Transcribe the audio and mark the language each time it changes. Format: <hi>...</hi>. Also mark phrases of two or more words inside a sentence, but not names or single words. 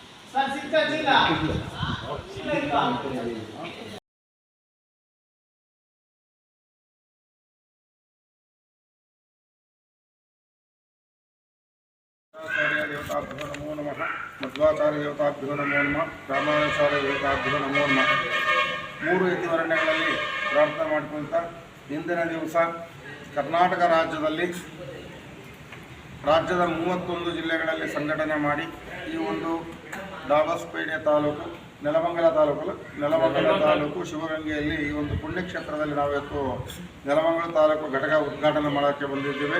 <sa>देवताभ्यो नमो नमः मध्वाचार्य देवताभ्यो नमो नमः रामानुचार्य देवताभ्यो नमो नमः</sa> <kn>ಮೂರು ಯತಿವರ್ಣಗಳಲ್ಲಿ ಪ್ರಾರ್ಥನೆ ಮಾಡಿಕೊಂತ ಇಂದಿನ ದಿವಸ ಕರ್ನಾಟಕ ರಾಜ್ಯದ 31 ಜಿಲ್ಲೆಗಳಲ್ಲಿ ಸಂಘಟನೆ ಮಾಡಿ ಈ ಒಂದು ದಾಬಸ್ಪೇಟೆ ತಾಲೂಕು ನೆಲಮಂಗಲ ತಾಲೂಕು ಶಿವಗಂಗೆಯಲ್ಲಿ ಈ ಒಂದು ಪುಣ್ಯಕ್ಷೇತ್ರದಲ್ಲಿ ನಾವಿವತ್ತು ನೆಲಮಂಗಲ ತಾಲೂಕು ಘಟಕ ಉದ್ಘಾಟನೆ ಮಾಡೋಕ್ಕೆ ಬಂದಿದ್ದೇವೆ.</kn>